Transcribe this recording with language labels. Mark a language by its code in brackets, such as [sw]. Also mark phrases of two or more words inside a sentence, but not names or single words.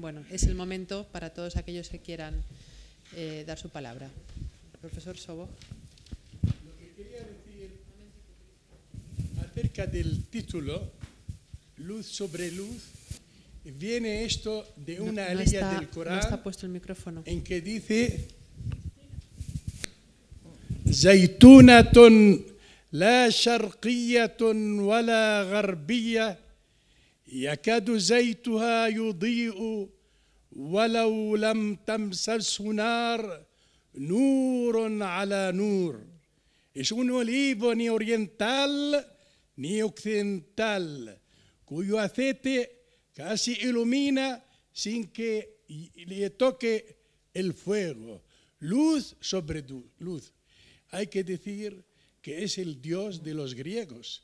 [es] Bueno, es el momento para todos aquellos que quieran dar su palabra. Profesor Sobo. Lo que quería decir acerca del título, Luz sobre Luz, viene esto de una alía del Corán. No está puesto el micrófono. En que dice: [ar] زيتونة لا شرقية ولا غربية يكاد زيتها يضيء ولو لم تمسسه نار نور على نور. [es] Es un olivo ni oriental ni occidental, cuyo aceite casi ilumina sin que le toque el fuego. Luz sobre luz. Hay que decir que es el Dios de los griegos.